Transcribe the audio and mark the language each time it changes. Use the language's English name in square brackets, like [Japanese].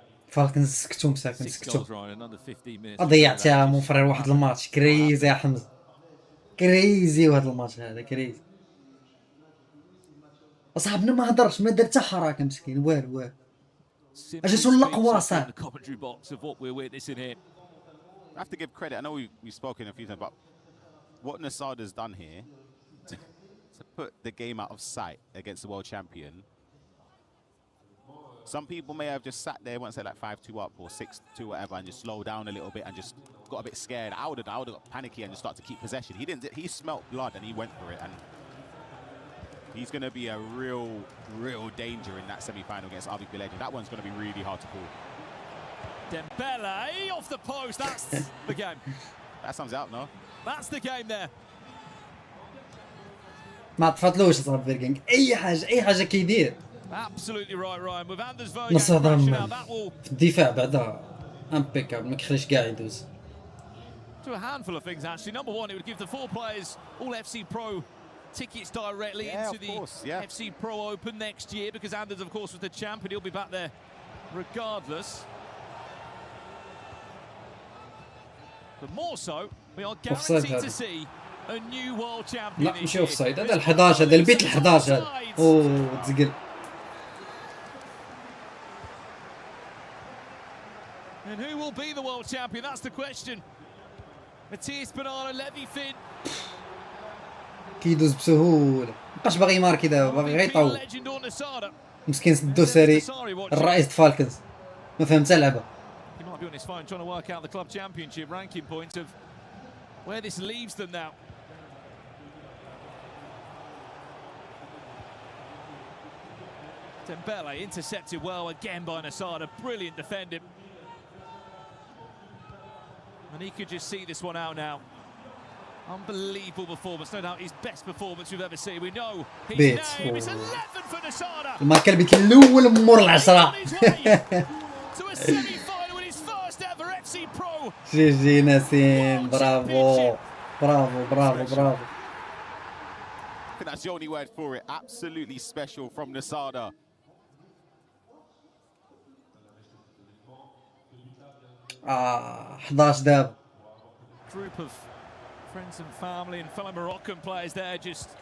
[Arabic] فالكنز سكتوا مساكن سكتوا. ضيعتها مفرر واحد الماتش كريزي يا حمزه، كريزي واحد الماتش هذا كريزي. اصاحبنا ما هضرش ما دار حتى حركه مسكين والو اجي سول القوى صاحبي. [English] I have to give credit. I know we've spoken a few times about what Nasada's done here to put the game out of sight against the world champion. Some people may have just sat there once they're like 5-2 up or 6-2 whatever and just slowed down a little bit and just got a bit scared. I would have got panicky and just started to keep possession. He didn't. He smelt blood and he went for it, and he's going to be a real danger in that semi-final against RVP Legend. That one's going to be really hard to call. Dembele off the post. That's the game. That sums it up, no? That's the game there. [Arabic] ما طفاتلوش صاحب فيركينغ اي حاجه كيدير. [English] Absolutely right, Ryan. With Anders Verga [Arabic] نصدم في الدفاع بعدا امبيكابل ما كيخليش كاع يدوز. [English] To a handful of things actually. Number one, it would give the 4 players all FC Pro tickets directly into the FC Pro Open next year, because Anders, of course, was the champion. He'll be back there regardless. But more so, we are guaranteed to see a new world champion. [Arabic] لا ماشي اوف سايد، هذا ال11 هذا البيت ال11 هذا اوه تزقل. [English] And who will be the world champion? That's the question. Matthias Bonanno, Levy Finn. [Arabic] كيدوز بسهوله، مابقاش باغي يماركي دابا، باغي غير يطول. مسكين الدوسري الرئيس فالكنز ما فهم حتى لعبه. [English] He might be on his phone trying to work out the club championship ranking points of where this leaves them now. Dembele intercepted well again by Nasada, brilliant defending. And he could just see this one out now. Unbelievable performance, no doubt his best performance we've ever seen. We know his name is 11 for Nasada. [Arabic] الماركه البيت الاول مور العشرة. [English] To a semi-final in his first ever FC Pro. [Arabic] جي جي نسيم، برافو برافو برافو برافو. [English] I think that's the only word for it. Absolutely special from Nasada. [Arabic] 11 دابا. [English] Group of friends and family and fellow Moroccan players there just